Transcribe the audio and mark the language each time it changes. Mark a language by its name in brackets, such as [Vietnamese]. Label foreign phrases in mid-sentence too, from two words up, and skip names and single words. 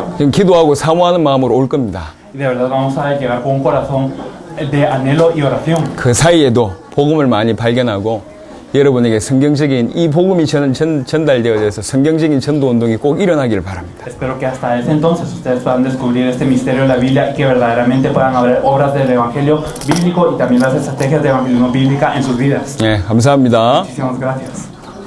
[Korean] 지금 기도하고 사모하는 마음으로 올 겁니다. [Spanish] Y de verdad vamos a llegar con un corazón de anhelo y oración. [Korean] 그 사이에도 복음을 많이 발견하고 여러분에게 성경적인 이 복음이 전달되어져서 성경적인 전도운동이 꼭 일어나기를 바랍니다. [Spanish] Espero que hasta ese entonces ustedes puedan descubrir este misterio de la Biblia y que verdaderamente puedan haber obras del Evangelio bíblico y también las estrategias de evangelismo bíblica en sus vidas. [Korean] 네, 감사합니다. [Spanish] Muchísimas gracias.